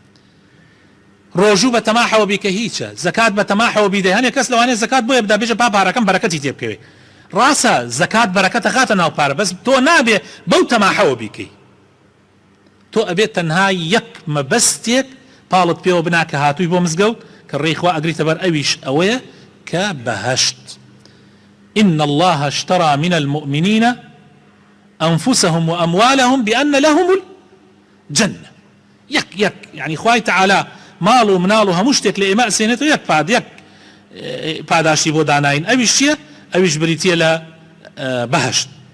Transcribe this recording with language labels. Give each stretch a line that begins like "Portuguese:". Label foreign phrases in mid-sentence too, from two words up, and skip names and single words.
Central Kurdish: ڕۆژوو بە تەماحەوە بیکە هیچە زەکات بە تەماحەوە بیدەی هەنێ کەس لەوانەیە زەکات بۆیە بدا بێژە پاپارەکەم بەرەکەتی تێ بکەوێ ڕاستە زەکات بەرەکەتە خاتە ناو پارە بەس تۆ نابێ بەو تەماحەوە بیکەی تۆ ئەبێت تەنها یەک مەبەستێک پاڵت پێوە بنا کە هاتووی بۆ مزگەوت کە ڕێی خوا ئەگریتە بەر ئەویش ئەوەیە کە بەهەشت
Arabic: إن الله اشترى من المؤمنين أنفسهم وأموالهم بأن لهم الجنة
Central Kurdish: يك يعني خوای تعالى ماڵ و مناڵ و هەموو شتێک لە ئێمە ئەسێنێتەوە یەک پاداشی بۆ داناین ئەویش چییە؟ ئەویش بریتیە لە بەهەشت